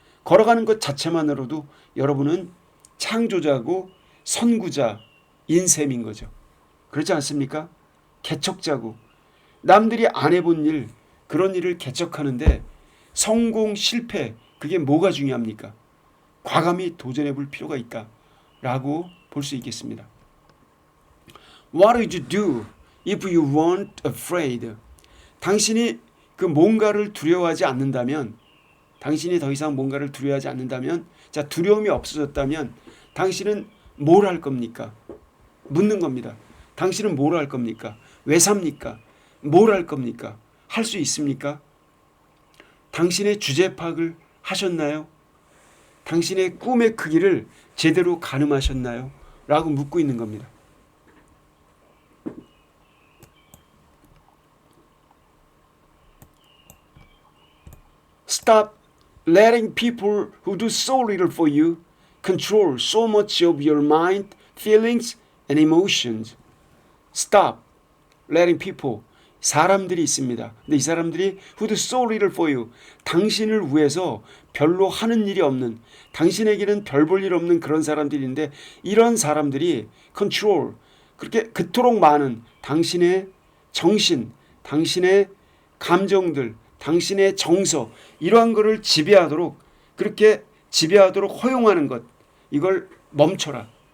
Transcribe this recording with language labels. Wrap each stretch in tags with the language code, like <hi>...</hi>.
<ko>걸어가는 것 자체만으로도 여러분은 창조자고 선구자인 셈인 거죠. 그렇지 않습니까? 개척자고 남들이 안 해본 일, 그런 일을 개척하는데 성공, 실패, 그게 뭐가 중요합니까? 과감히 도전해 볼 필요가 있다라고 볼 수 있겠습니다.</ko> <en>What would you do if you weren't afraid?</en> <ko>당신이 그 뭔가를 두려워하지 않는다면, 당신이 더 이상 뭔가를 두려워하지 않는다면, 자, 두려움이 없어졌다면 당신은 뭘 할 겁니까? 묻는 겁니다. 당신은 뭘 할 겁니까? 왜 삽니까? 뭘 할 겁니까? 할 수 있습니까? 당신의 주제 파악을 하셨나요? 당신의 꿈의 크기를 제대로 가늠하셨나요? 라고 묻고 있는 겁니다.</ko> <en>Stop letting people who do so little for you control so much of your mind, feelings, and emotions. Stop letting people,</en> <ko>사람들이 있습니다. 근데 이 사람들이</ko> <en>who do so little for you,</en> <ko>당신을 위해서 별로 하는 일이 없는, 당신에게는 별 볼 일 없는 그런 사람들인데 이런 사람들이 control, 그렇게 그토록 많은 당신의 정신, 당신의 감정들, 당신의 정서, 이러한 것을 지배하도록, 그렇게 지배하도록 허용하는 것, 이걸 멈춰라.</ko>